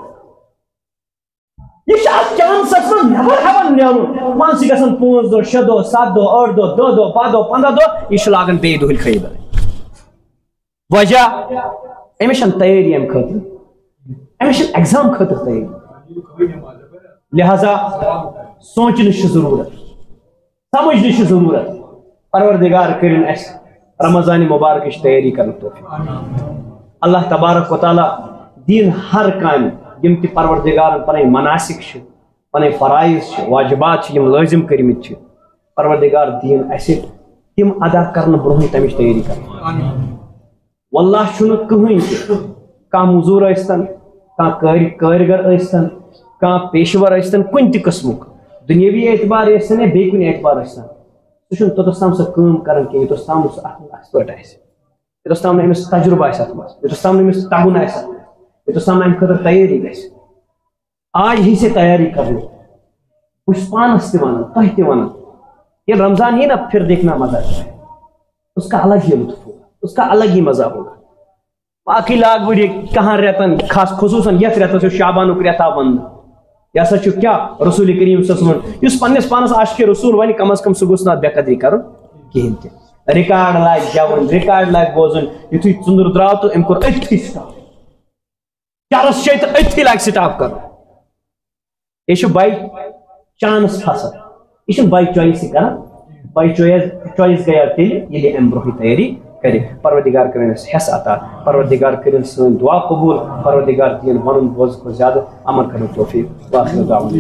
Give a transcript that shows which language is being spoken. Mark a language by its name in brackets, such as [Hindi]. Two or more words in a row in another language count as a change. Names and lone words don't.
[Kashmiri] یہ اتھ چانسس منٛز نٮ۪بر ہٮ۪وان نیرُن مان ژٕ گژھن 5 دۄہ 6 دۄہ 7 دۄہ 8 دۄہ 10 دۄہ 12 دۄہ 15 دۄہ یہ چھُ لاگان بیٚیہِ دۄہلہِ خٲبر وجہ أمِس چھنہٕ تیٲری امہِ خٲطرٕ أمِس چھنہٕ ایگزام خٲطرٕ تیٲری لہذا سونچنٕچ چھِ ضروٗرت سمجھنٕچ چھِ ضروٗرت پروردگار کرن اس رمضان مبارک تیاری کرنے توفیق اللہ تبارک و تعالی دین ہر کام یم تہ پروردگار پن مناسک پن فرائض واجبات یم لازم کرمت پروردگار دین اس تم ادا کرنے برہ تمچ تیاری کر واللہ چھُنہٕ کٕہٕنۍ تہِ کانٛہہ موٚزوٗر ٲسۍتن کانٛہہ کٲرگر ٲسۍتن کانٛہہ پیشور ٲسۍتن کُنہِ تہِ قٕسمُک دُنیٲوی اعتبار ٲسۍتن یا بیٚیہِ کُنہِ اعتبار ٲسۍتن سُہ چھُنہٕ توٚتَس تام سۄ کٲم کران کینٛہہ یوٚتَس تام سُہ اَتھ منٛز ایکسپٲرٹ آسہِ یوٚتَس تام نہٕ أمِس تجرُبہٕ آسہِ اَتھ منٛز یوٚتَس تام نہٕ أمِس تگُن آسہِ اَتھ منٛز یوٚتَس تام نہٕ اَمہِ خٲطرٕ تیٲری گژھِ [Urdu] آج ہی سے تیاری کرنی [Kashmiri] بہٕ چھُس پانس تہِ وَنان تۄہہِ تہِ وَنان ییٚلہِ رمضان یی نا [Urdu] پھر دیکھنا مزہ ہے اس کا الگ ہی لطف ہوگا اس کا الگ ہی مزہ ہوگا [Kashmiri] باقی لاگ بہٕ یہِ کہاں رٮ۪تن خاص خصوٗصن یتھ رٮ۪تس یُس شابانُک رٮ۪تھ آو وننہٕ یہ ہسا چھُ کیٛاہ رسول کریم [Arabic] صلی اللہ علیہ وسلم [Kashmiri] یُس پننس پانس عاشق رسول ونہِ کم از کم سُہ گوٚژھ نہٕ اتھ بے قدری کرُن کہیٖنۍ تہِ رِکاڈ لاگہِ گٮ۪وُن رِکاڈ لاگہِ بوزُن یُتھُے ژُنٛدُر درٛاو تہٕ أمۍ کوٚر أتھی سٹاپ چرس چھِ تہٕ أتھی لاگہِ سٹاپ کرُن یہِ چھُ باے چانس پھسان یہِ چھُنہٕ باے چویسٕے کران باے چویس گٔیو تیٚلہِ ییٚلہِ امہِ برونٛہٕے تیٲری کرِ پروردگار کرن اس حس عطا پروردگار کرن سن دعا قبول پروردگار دین ونن بوز کو زیادہ عمل کرن توفیق [Arabic] واخر دعوانا